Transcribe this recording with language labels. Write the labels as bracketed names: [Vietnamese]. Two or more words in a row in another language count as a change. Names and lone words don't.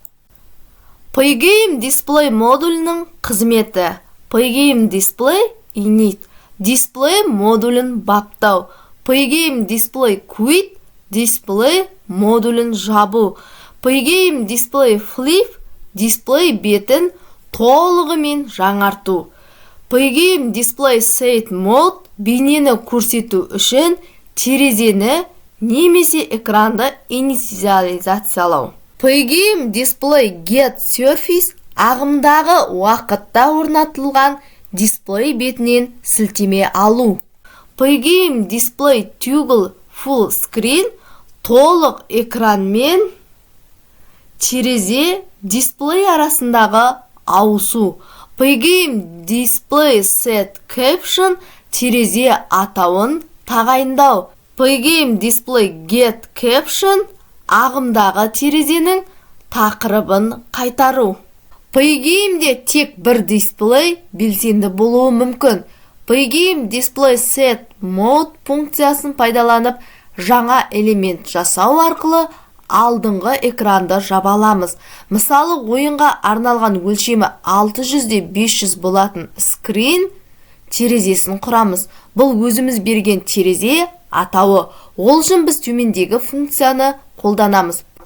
[Kazakh] Pygame дисплей модулінің қызметі: Pygame дисплей init, дисплей модулін баптау, Pygame дисплей quit, дисплей модулін жабу, Pygame дисплей flip, дисплей бетін толығымен жаңарту, Pygame дисплей [English] set mode, [Kazakh] бейнені көрсету үшін терезені немесе экранды инициализациялау. Pygame дисплей [English] get surface, [Kazakh] ағымдағы уақытта орнатылған дисплей бетінен сілтеме алу. Pygame дисплей [English] toggle full screen, [Kazakh] толық экранмен терезе дисплей арасындағы ауысу. Pygame дисплей [English] set caption, [Kazakh] терезе атауын тағайындау. Pygame дисплей [English] get caption, [Kazakh] ағымдағы терезенің тақырыбын қайтару. Pygame'де тек бір дисплей белсенді болуы мүмкін. Pygame дисплей [English] set mode [Kazakh] функциясын пайдаланып, жаңа элемент жасау арқылы алдыңғы экранды жабаламыз. Мысалы, ойынға арналған өлшемі 600x500 болатын screen терезесін құрамыз. Бұл өзіміз берген терезе атауы. Ол үшін біз төмендегі функцияны қолданамыз.